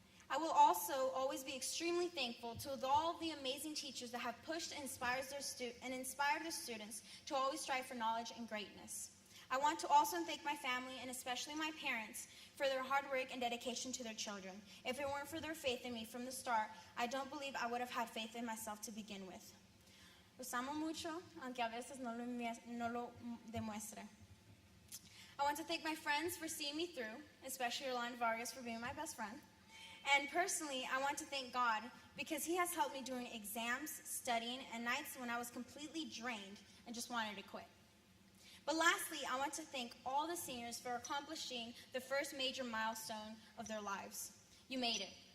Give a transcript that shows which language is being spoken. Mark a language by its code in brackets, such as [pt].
[en] I will also always be extremely thankful to all the amazing teachers that have pushed and inspired their students to always strive for knowledge and greatness. I want to also thank my family and especially my parents for their hard work and dedication to their children. If it weren't for their faith in me from the start, I don't believe I would have had faith in myself to begin with. [es] Los amo mucho, aunque a veces no lo demuestre. [en] I want to thank my friends for seeing me through, especially Yolanda Vargas for being my best friend. And personally, I want to thank God because He has helped me during exams, studying, and nights when I was completely drained and just wanted to quit. But lastly, I want to thank all the seniors for accomplishing the first major milestone of their lives. You made it.